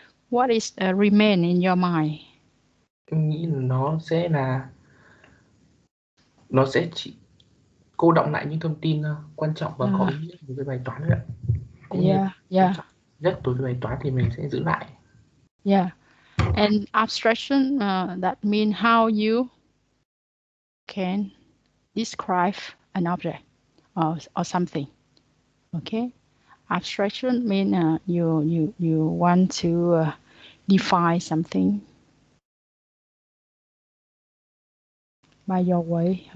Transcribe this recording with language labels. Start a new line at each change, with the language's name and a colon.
English: What is remain in your mind?
Vietnamese: Em nghĩ là nó sẽ chỉ cô đọng lại những thông tin quan trọng và có ý nghĩa đối với bài toán đấy ạ. Cũng như quan trọng nhất đối với bài toán thì mình sẽ giữ lại.
English: Yeah. And abstraction, that means how you can describe an object or something. Okay. Abstraction means you want to define something by your way.